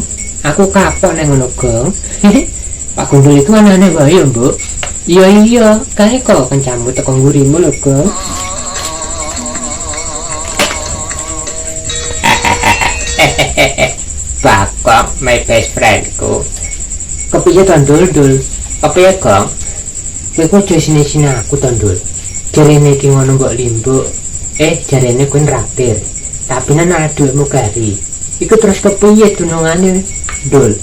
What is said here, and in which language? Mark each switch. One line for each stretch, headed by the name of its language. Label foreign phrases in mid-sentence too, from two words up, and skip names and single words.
Javanese: Aku kapok nang ngono Gong. Pak Gundul itu anane wae ya Mbok. Iya kae kok kancamu teko ngurimu lho Gong.
English: Bakok my best friendku.
Javanese: Kepiye to Dul? Kepiye Gong? Kowe kok aja sini-sini aku to Dul. Jarene iki ngono mbok limbuk. Jarene kowe nraktir. Tapi nang ana dhuwitmu kari. Iku terus kepiye dunungane Dul?